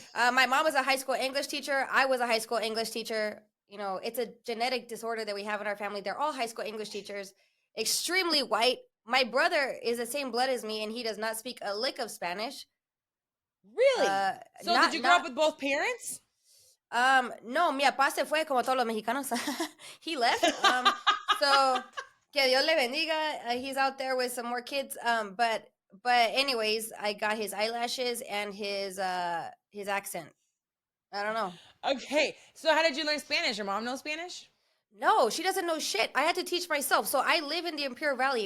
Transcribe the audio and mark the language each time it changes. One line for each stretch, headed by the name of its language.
English: My mom was a high school English teacher. I was a high school English teacher. You know, it's a genetic disorder that we have in our family. They're all high school English teachers, extremely white. My brother is the same blood as me, and he does not speak a lick of Spanish. Really? So did you grow up with both parents?
Spanish: No, mi papá se fue como todos los mexicanos.
English: He left. So
Spanish: que Dios le bendiga.
English: He's out there with some more kids. But anyways, I got his eyelashes and his accent. I don't know. Okay. So how did you learn Spanish? Your mom knows Spanish? No, she doesn't know shit. I had to teach myself. So I live in the Imperial Valley.